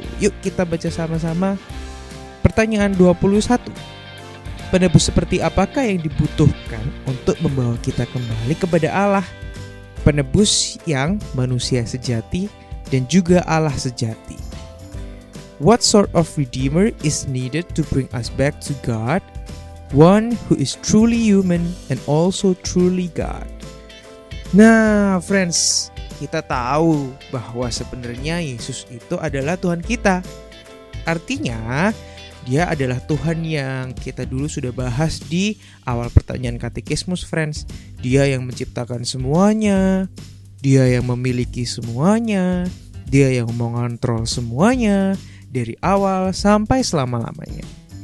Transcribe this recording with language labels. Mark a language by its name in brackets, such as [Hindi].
[Indonesian] Yuk kita baca sama-sama. Pertanyaan 21. Penebus seperti apakah yang dibutuhkan untuk membawa kita kembali kepada Allah? Penebus yang manusia sejati dan juga Allah sejati. [English] What sort of redeemer is needed to bring us back to God? One who is truly human and also truly God. [Indonesian] Nah, friends, kita tahu bahwa sebenarnya Yesus itu adalah Tuhan kita. Artinya, dia adalah Tuhan yang kita dulu sudah bahas di awal pertanyaan katekismus, friends. Dia yang menciptakan semuanya, dia yang memiliki semuanya, dia yang mengontrol semuanya dari awal sampai selama-lamanya.